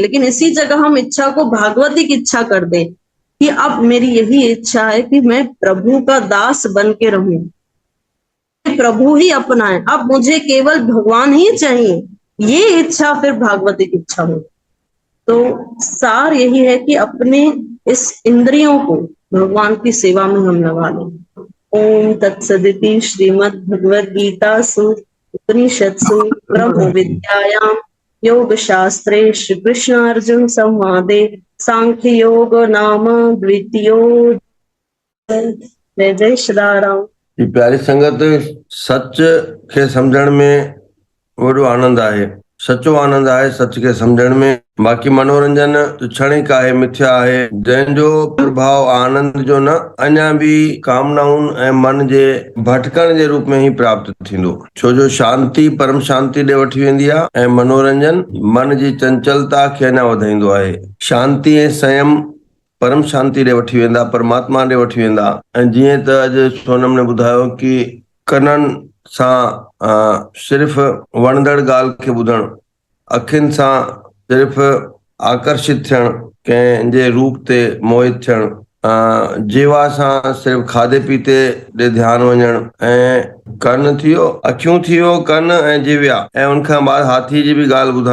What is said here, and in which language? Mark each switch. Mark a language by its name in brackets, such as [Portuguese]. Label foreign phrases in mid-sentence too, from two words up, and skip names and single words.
[Hindi] लेकिन इसी जगह हम इच्छा को भागवती की इच्छा कर दें कि अब मेरी यही इच्छा है कि मैं प्रभु का दास बन के रहूं, प्रभु ही अपना है, अब मुझे केवल भगवान ही चाहिए, ये इच्छा फिर भागवतिक इच्छा हो। तो सार यही है कि अपने इस इंद्रियों को भगवान की सेवा में हम लगा लें। [Sanskrit] ओम तत्सदिति श्रीमद् भगवद गीतासु उपनिषत्सु ब्रह्म विद्यायां योग शास्त्रे श्री कृष्ण अर्जुन संवादे सांख्य योग नाम द्वितीयो। [Hindi] जय जय श्री राम। [Sindhi] ये प्यारी संगत, सच के समझण में वॾो आनंद आहे, सचो आनंद आहे सच के समझण में। बाक़ी मनोरंजन क्षणिक आहे, मिथ्या आहे, जंहिंजो प्रभाव आनंद जो न, अञा बि कामनाउनि ऐं मन जे भटकण जे रूप में ही प्राप्त थींदो। छो जो शांति परम शांति ॾे वठी वेंदी आहे ऐं मनोरंजन मन जी चंचलता खे अञा वधाईंदो आहे। शांति ऐं संयम परम शांति ॾे वठी वेंदा, परमात्मा ॾे वठी वेंदा। ऐं जीअं त अॼु सोनम ने ॿुधायो कि कननि सां सिर्फ़ वणंदड़ ॻाल्हि खे ॿुधणु, अखियुनि सां सिर्फ़ आकर्षित थियणु, कंहिंजे रूप ते मोहित थियणु, जीवा सां सिर्फ़ खाधे पीते ॾे ध्यानु वञणु, ऐं कन थी वियो, अखियूं थी वियो, कन ऐं जिव्या, ऐं उनखां बाद हाथी जी बि ॻाल्हि ॿुधाई।